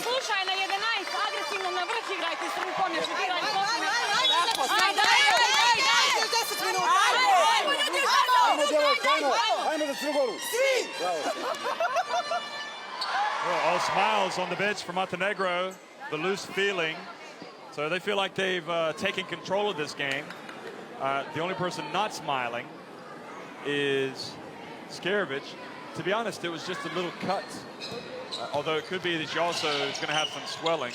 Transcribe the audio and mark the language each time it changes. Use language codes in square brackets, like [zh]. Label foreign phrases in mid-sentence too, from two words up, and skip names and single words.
[sr] Slušaj, na 11, agresivno na vrh igrajte, srnu pomeš, igrajte. Ajde, 10 minuta. Ajmo, djevojka, ajmo za Crnu Goru. Svi! [en] Well, all smiles on the bench for Montenegro, the loose feeling. So they feel like they've taken control of this game. The only person not smiling is Skervic. To be honest, it was just a little cut. Although it could be that she also is going to have some swelling.